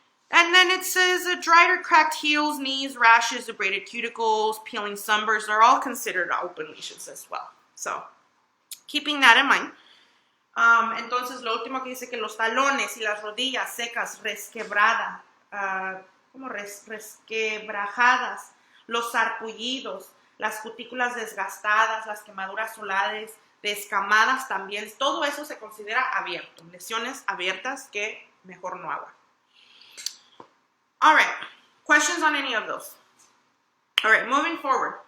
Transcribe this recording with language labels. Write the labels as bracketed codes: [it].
[en] And then it says dried or cracked heels, knees, rashes, abraded cuticles, peeling sunburns are all considered open lesions as well. So, keeping that in mind. [es] Entonces, lo último que dice que los talones y las rodillas secas, resquebrajadas, los sarpullidos, las cutículas desgastadas, las quemaduras solares, descamadas también, todo eso se considera abierto. Lesiones abiertas que mejor no haga. [en] All right, questions on any of those? All right, moving forward.